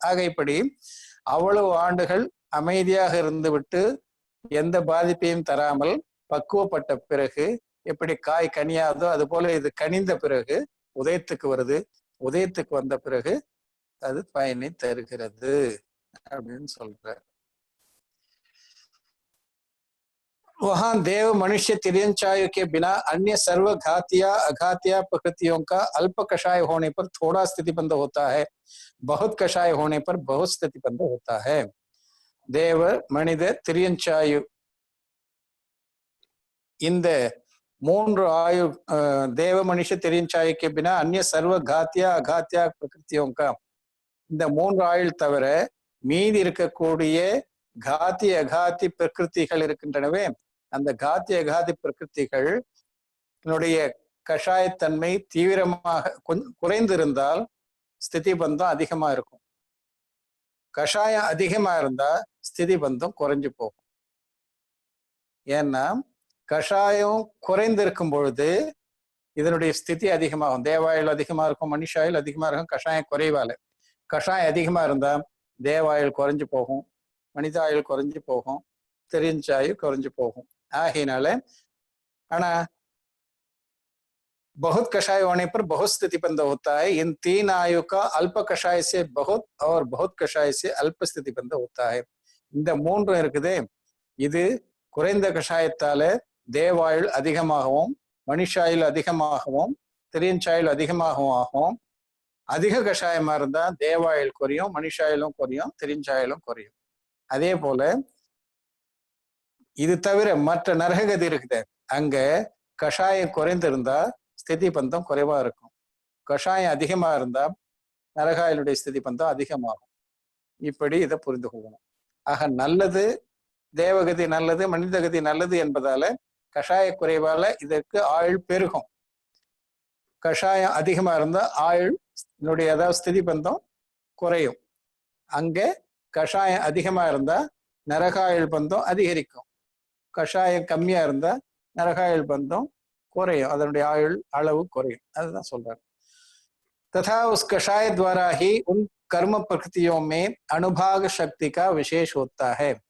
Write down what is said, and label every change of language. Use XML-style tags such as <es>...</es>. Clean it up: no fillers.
<ta>ஆக இப்படி அவ்வளவு ஆண்டுகள் அமைதியாக இருந்து விட்டு எந்த பாதிப்பையும் தராமல் பக்குவப்பட்ட பிறகு எப்படி காய் கனியாதோ அது போல இது கனிந்த பிறகு உதயத்துக்கு வருது. உதயத்துக்கு வந்த பிறகு அது பயனை தருகிறது அப்படின்னு சொல்ற.</ta> <hi>वहां देव मनुष्य तिर्यंचायु के बिना अन्य सर्व घातिया अघातिया प्रकृतियों का अल्प कषाय होने पर थोड़ा स्थितिबंध होता है, बहुत कषाय होने पर बहुत स्थितिबंध होता है.</hi> <ta>देव मनिத திரியஞ்சாயு இந்த 3 ஆயு தேவ மனுஷ திரியஞ்சாயு</ta> <hi>के बिना अन्य सर्व घातिया अघातिया प्रकृतियों का,</hi> <ta>இந்த 3 ஆயுள் தவிர மீதி இருக்கக்கூடிய காத்தி அகாத்தி பிரகிருதிகள் இருக்கின்றனவே, அந்த காத்தி அகாதி பிரகிருதிகள் கஷாயத்தன்மை தீவிரமாக குறைந்திருந்தால் ஸ்திதி பந்தம் அதிகமா இருக்கும். கஷாயம் அதிகமா இருந்தா ஸ்திதி பந்தம் குறைஞ்சு போகும். ஏன்னா கஷாயம் குறைந்திருக்கும் பொழுது இதனுடைய ஸ்திதி அதிகமாகும். தேவாயுள் அதிகமா இருக்கும், மனுஷாயுள் அதிகமா இருக்கும். கஷாயம் குறைவால, கஷாயம் அதிகமா இருந்தா தேவாயுள் குறைஞ்சு போகும், மனிதாயுள் குறைஞ்சு போகும், திரியஞ்சாயுள் குறைஞ்சு போகும். ஆகையினால ஆனா</ta> <hi>बहुत कषाय होने पर बहुत स्थिति बंद होता है. इन 3 आयु का अल्प कषाय से बहुत और बहुत कषाय से अल्प स्थिति बंद होता है.</hi> <ta>இந்த 3 இருக்குதே, இது குறைந்த கஷாயத்தால தேவாயுள் அதிகமாகவும் மனுஷாயுள் அதிகமாகவும் திரியஞ்சாயுள் அதிகமாகவும் ஆகும். அதிக கஷாயமா இருந்தா தேவாயுள் குறையும், மனுஷாயுளும் குறையும், திரியஞ்சாயுளும் குறையும். அதே போல இது தவிர மற்ற நரககதி இருக்குது, அங்க கஷாயம் குறைந்திருந்தா ஸ்திதி பந்தம் குறைவா இருக்கும். கஷாயம் அதிகமா இருந்தா நரகாயுடைய ஸ்திதி பந்தம் அதிகமாகும். இப்படி இதை புரிந்து கொள்ளணும். ஆக நல்லது தேவகதி நல்லது, மனிதகதி நல்லது என்பதால கஷாய குறைவால இதற்கு ஆயுள் பெருகும். கஷாயம் அதிகமா இருந்தா ஆயுள் அதாவது ஸ்திதி பந்தம் குறையும். அங்க கஷாயம் அதிகமா இருந்தா நரகாயுள் பந்தம் அதிகரிக்கும். கஷாயம் கம்மியா இருந்தா நரகாயுள் பந்தம் குறையும், அதனுடைய ஆயுள் அளவு குறையும். அதுதான் சொல்றாரு.</ta> <hi>तथा उस कषाय द्वारा ही उन कर्म प्रकृतियों में अनुभाग शक्ति का विशेष होता है.</hi>